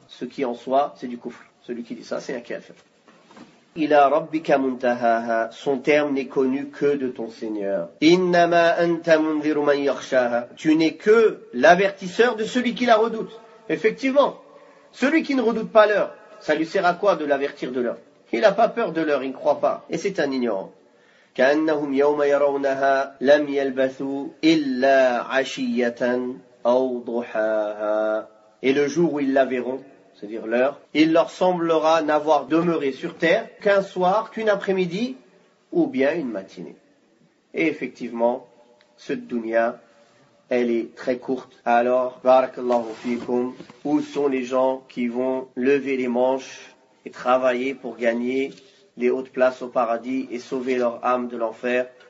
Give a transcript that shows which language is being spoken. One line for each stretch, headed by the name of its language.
French: Ce qui en soi, c'est du kufr. Celui qui dit ça, c'est un kafir.
Arabic: Ila rabbika muntahaha,
French: son terme n'est connu que de ton Seigneur.
Arabic: Innama anta munziru man yakhshaha,
French: tu n'es que l'avertisseur de celui qui la redoute. Effectivement, celui qui ne redoute pas l'heure, ça lui sert à quoi de l'avertir de l'heure? Il n'a pas peur de l'heure, il ne croit pas. Et c'est un ignorant.
Arabic: كأنهم يوم يرونها لم يلبثوا إلا عشية أو ضحاها.
French: Et le jour où ils la verront, c'est-à-dire l'heure, il leur semblera n'avoir demeuré sur terre qu'un soir, qu'une après-midi, ou bien une matinée. Et effectivement, cette dunya, elle est très courte. Alors, barakallahu fikum, où sont les gens qui vont lever les manches et travailler pour gagner les hautes places au paradis et sauver leur âme de l'enfer?